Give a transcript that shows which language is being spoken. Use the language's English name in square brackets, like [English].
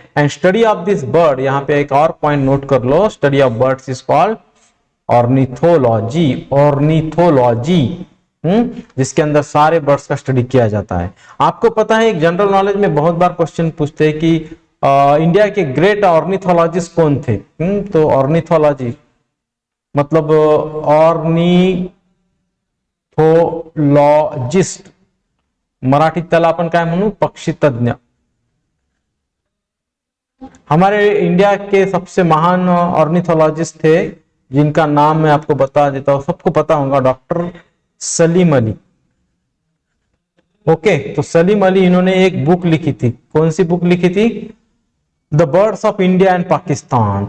[English] and study of this bird, [Hindi] यहाँ पे एक और पॉइंट नोट कर लो, [English] study of birds is called ornithology, [Hindi] ornithology, जिसके अंदर सारे बर्ड्स का स्टडी किया जाता है। आपको पता है एक जनरल नॉलेज में बहुत बार क्वेश्चन पूछते हैं कि इंडिया के ग्रेट ऑर्निथोलॉजिस्ट कौन थे। तो ऑर्निथोलॉजी मतलब ऑर्निथोलॉजिस्ट, [Marathi] मराठीत त्याला आपण काय म्हणू, [Hindi] पक्षी तज्ञ। हमारे इंडिया के सबसे महान ऑर्निथोलॉजिस्ट थे, जिनका नाम मैं आपको बता देता हूं, सबको पता होगा, डॉक्टर सलीम अली। ओके, तो सलीम अली इन्होंने एक बुक लिखी थी, कौन सी बुक लिखी थी, [English] The birds of India and Pakistan.